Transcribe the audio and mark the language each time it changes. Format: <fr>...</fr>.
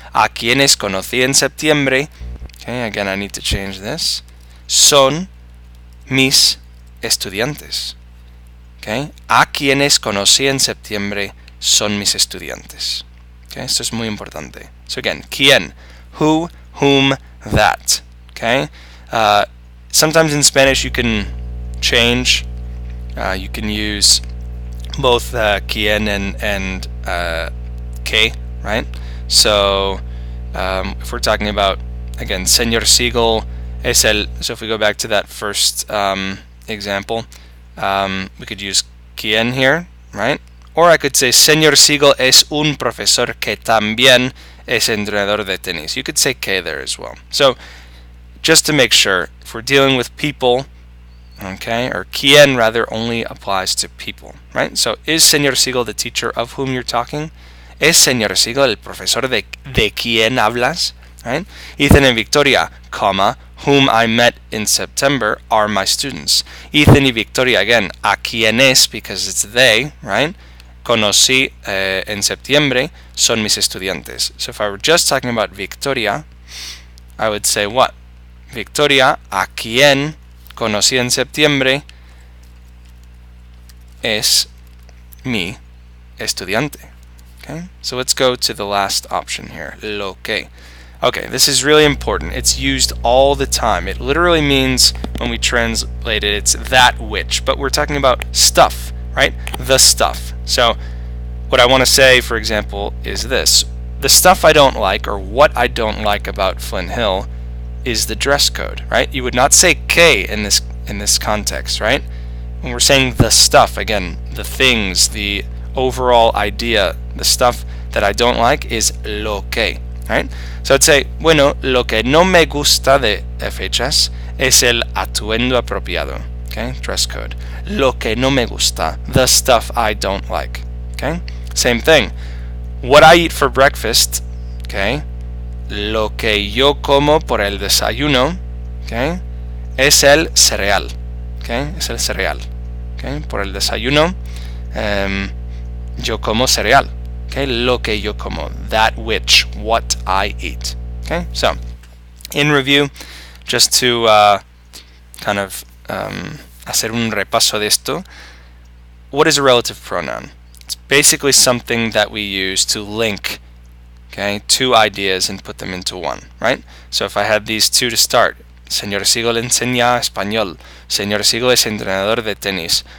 <es>A quienes conocí en septiembre.</es> <en>Okay, again I need to change this.</en> <es>Son mis estudiantes. Okay? A quienes conocí en septiembre son mis estudiantes. Okay? Esto es muy importante.</es> <en>So again, quién, who, whom, that. Okay? Sometimes in Spanish you can change. You can use both quién and que, right? So if we're talking about, again,</en> <es>Señor Siegel es el,</es> <en>so if we go back to that first example, we could use quién here, right? Or I could say Señor Siegel</en> <es>es un profesor que también es entrenador de tenis.</es> <en>You could say que there as well. So just to make sure, if we're dealing with people, okay, or quién rather only applies to people, right? So is Señor Siegel the teacher of whom you're talking?</en> <es>¿Es Señor Siegel el profesor de quien hablas?</es> <en>right? Ethan and Victoria, comma, whom I met in September are my students. Ethan y Victoria, again,</en> <es>a quienes,</es> <en>because it's they, right?</en> <es>Conocí en septiembre son mis estudiantes.</es> <en>So if I were just talking about Victoria, I would say what?</en> <es>Victoria, a quien conocí en septiembre, es mi estudiante.</es> <en>Okay, so let's go to the last option here, lo que. Okay, this is really important. It's used all the time. It literally means, when we translate it, it's that which, but we're talking about stuff, right? The stuff. So what I want to say, for example, is this. The stuff I don't like, or what I don't like about Flint Hill, is the dress code, right? You would not say que in this context, right? When we're saying the stuff, again, the things, the overall idea, the stuff that I don't like is lo que, right? So I'd say,</en> <es>bueno, lo que no me gusta de FHS es el atuendo apropiado, okay?</es> <en>Dress code.</en> <es>Lo que no me gusta,</es> <en>the stuff I don't like, okay? Same thing. What I eat for breakfast, okay?</en> <es>Lo que yo como por el desayuno, okay? Es el cereal, okay? Es el cereal, okay? Por el desayuno, yo como cereal.</es> <en>Okay,</en> <es>lo que yo como,</es> <en>that which, what I eat. Okay, so in review, just to kind of</en> <es>hacer un repaso de esto,</es> <en>what is a relative pronoun? It's basically something that we use to link, okay, two ideas and put them into one, right? So if I had these two to start, Señor Siegel</en> <es>enseña español. Señor Siegel es entrenador de tenis.</es>